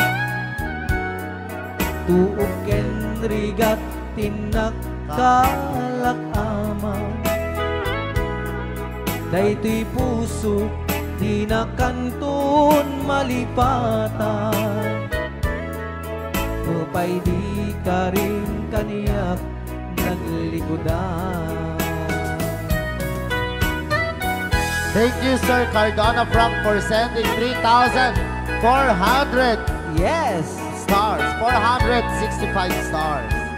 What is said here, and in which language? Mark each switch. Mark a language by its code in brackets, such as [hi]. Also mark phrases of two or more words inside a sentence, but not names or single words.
[ilo] Tuok ken rigat tinakkalakama. Daytoy puso di na kanton malipatan. Nupay di ka rin kaniyak naglikodan. [en] Thank you, Sir Cardona Frank, for sending 3,400 Yes! stars. 465 stars.